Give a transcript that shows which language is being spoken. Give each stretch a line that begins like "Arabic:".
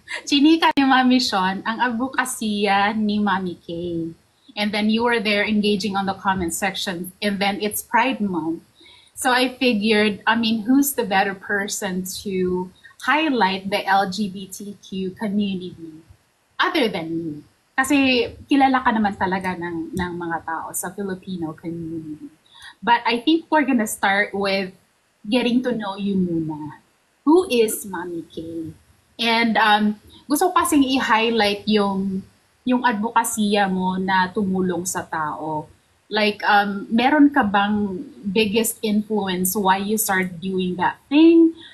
Filipino: Chinika ni Mommy Sean ang advokasya ni Mommy K.
English: And then you were there engaging on the comment section. And then it's Pride Month. So I figured, who's the better person to highlight the LGBTQ community other than me?
Filipino: Kasi kilala ka naman talaga ng mga tao sa Filipino community.
English: But I think we're gonna start with getting to know you muna. Who is Mommy K? And
Filipino: gusto ko kasing i-highlight yung advokasya mo na tumulong sa tao.
English: Like,
Filipino: meron ka bang
English: biggest influence why you started doing that thing?